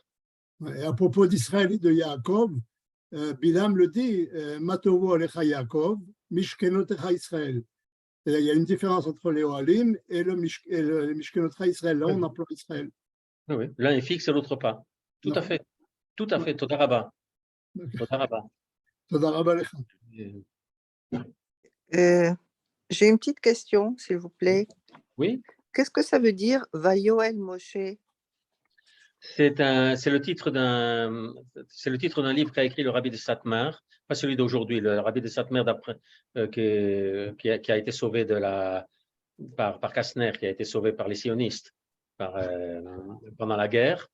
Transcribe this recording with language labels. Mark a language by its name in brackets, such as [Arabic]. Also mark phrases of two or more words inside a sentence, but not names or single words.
[French] Ouais, et à propos d'Israël et de Yaakov, Bilam le dit, [Hebrew] מה טובו אהליך יעקב, משכנותיך ישראל. [French] Il y a une différence entre les Ohalim et le [Hebrew] משכנותיך ישראל. [French] Là, on emploie Israël. Oui, l'un est fixe et l'autre pas. Tout à fait. Tout à fait. [Hebrew] תודה רבה. תודה רבה. תודה רבה לך. [French] J'ai une petite question, s'il vous plaît. Oui. Qu'est-ce que ça veut dire Vayoel Moshe? C'est le titre d'un livre qu'a écrit le rabbi de Satmar, pas celui d'aujourd'hui, le rabbi de Satmar qui a été sauvé par Kastner, qui a été sauvé par les sionistes pendant la guerre.